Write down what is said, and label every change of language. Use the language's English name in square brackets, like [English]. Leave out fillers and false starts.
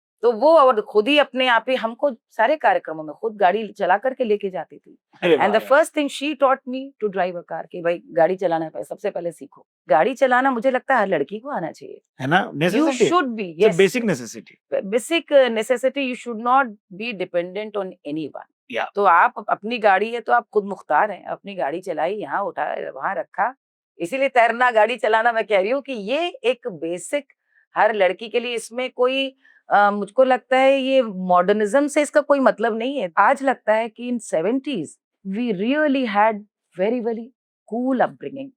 [Hindi] तो वो और खुद ही अपने आप ही हमको सारे कार्यक्रमों में खुद गाड़ी चला करके लेके जाती थी। [English] and the first thing she taught me to drive a car, [Hindi] कि भाई गाड़ी चलाना है, सबसे पहले सीखो। गाड़ी चलाना मुझे लगता है हर लड़की को आना चाहिए, है ना? [English] You should be, yes. Basic necessity. Basic necessity. You should not be dependent on anyone. Yeah. [Hindi] तो आप अपनी गाड़ी है तो आप खुद मुख्तार हैं, अपनी गाड़ी चलाई, यहाँ उठा वहाँ रखा। इसीलिए तैरना, गाड़ी चलाना, मैं कह रही हूँ कि ये एक बेसिक हर लड़की के लिए, इसमें कोई मुझको लगता है ये मॉडर्निज्म से इसका कोई मतलब नहीं है। आज लगता है कि [English] In 70s we really had very very cool upbringing.